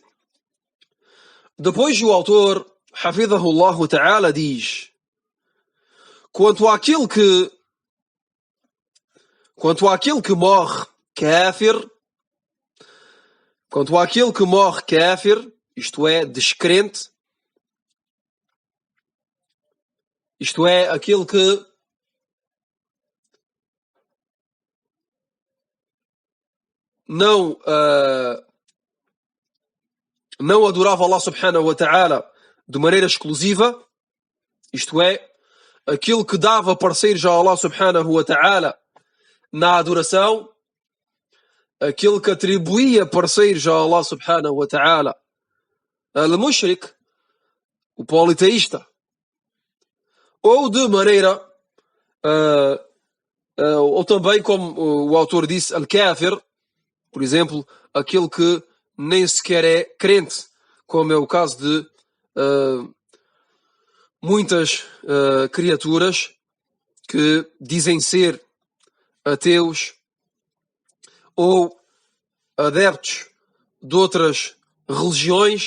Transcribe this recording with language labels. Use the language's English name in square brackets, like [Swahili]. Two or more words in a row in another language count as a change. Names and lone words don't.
[Portuguese] Depois o autor, [Arabic] حفظه الله تعالى, [Portuguese] diz: quanto àquele que morre kafir, isto é, descrente, isto é, aquele que não adorava [Arabic] الله سبحانه وتعالى [Portuguese] de maneira exclusiva, isto é, aquilo que dava parceiros a [Arabic] الله سبحانه وتعالى [Portuguese] na adoração, aquilo que atribuía parceiros a [Arabic] الله سبحانه وتعالى, [Portuguese] al-mushrik, o politeísta, ou de maneira, ou também, como o autor disse, al-kafir, por exemplo, aquele que nem sequer é crente, como é o caso de muitas criaturas que dizem ser ateus ou adeptos de outras religiões.